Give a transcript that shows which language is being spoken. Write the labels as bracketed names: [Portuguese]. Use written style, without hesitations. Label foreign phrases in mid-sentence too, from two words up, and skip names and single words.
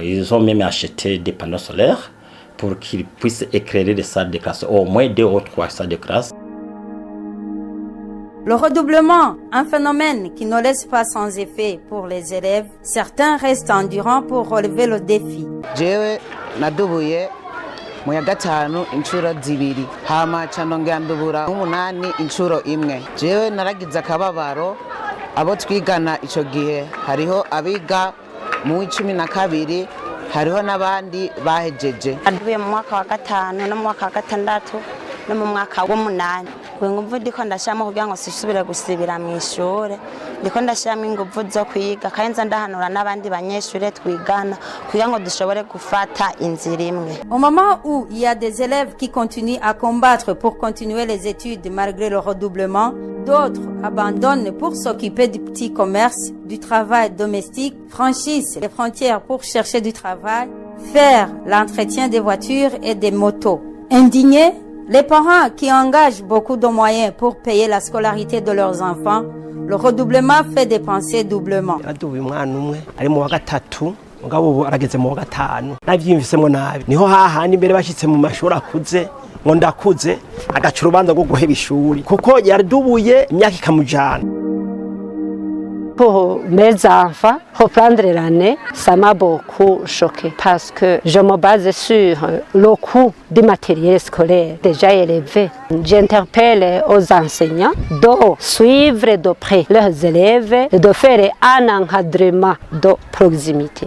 [French] Ils ont même acheté des panneaux solaires pour qu'ils puissent éclairer les salles de classe, au moins 2 ou 3 salles de classe. Le redoublement, un phénomène qui ne laisse pas sans effet pour les élèves, certains restent endurants pour relever le défi. [Rundi] Jewe nadubuye mu ya gatanu inshuro zibiri hama canongera ndubura umunani inshuro imwe. Jewe naragize akababaro abo twigana ico gihe hariho abiga mu 12 hariho n'abandi bahejeje. Ndubuye mu mwaka wa gatanu no mu mwaka wa gatandatu no mu mwaka w'umunani. Ngumva ndiko ndashama kugira ngo sisubire gusibira mu ishure, ndiko ndashama inguvu zo kwiga kandi ndahanura n'abandi banyeshure twigana kugira ngo dushobore gufata inzira imwe. [French] Au moment où il y a des élèves qui continuent à combattre pour continuer les études malgré le redoublement, d'autres abandonnent pour s'occuper du petit commerce, du travail domestique, franchissent les frontières pour chercher du travail, faire l'entretien des voitures et des motos. Indignés, les parents qui engagent beaucoup de moyens pour payer la scolarité de leurs enfants, le redoublement fait dépenser doublement. [Rundi] Ari mu wa gatatu mugabo ubu arageze mu wa gatanu navyimvisemo nabi niho hahandi imbere bashitse mu mashuri akuze ngo ndakuze agaca urubanza rwo guheba ishuri kuko yardubuye imyaka ikamujana. [French] Pour mes enfants, reprendre l'année, ça m'a beaucoup choqué parce que je me base sur le coût du matériel scolaire déjà élevé. J'interpelle aux enseignants de suivre de près leurs élèves et de faire un encadrement de proximité.